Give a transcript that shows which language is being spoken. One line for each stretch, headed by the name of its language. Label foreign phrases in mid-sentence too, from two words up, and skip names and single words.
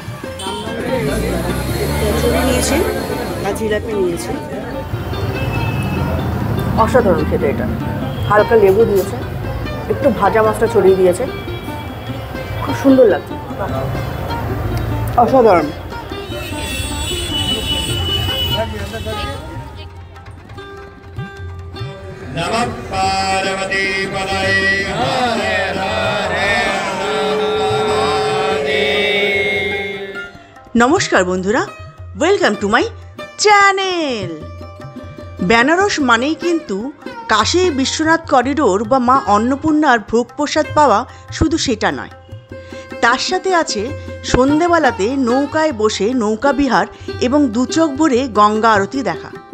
Bangla: কচুরি নিয়েছি আর জিলাপি নিয়েছি, অসাধারণ খেতে এটা। হালকা লেবু দিয়েছে, একটু ভাজা মাছটা ছড়িয়ে দিয়েছে, খুব সুন্দর লাগছে, অসাধারণ।
Sanskrit: नमः पार्वती पतये हरे हरे
Bangla: নমস্কার বন্ধুরা,
English: Welcome to my channel.
Bangla: বেনারস মানেই কিন্তু কাশী বিশ্বনাথ করিডোর বা মা অন্নপূর্ণার ভোগ প্রসাদ পাওয়া শুধু সেটা নয়, তার সাথে আছে সন্ধেবেলাতে নৌকায় বসে নৌকা বিহার এবং দুচোখ ভরে গঙ্গা আরতি দেখা।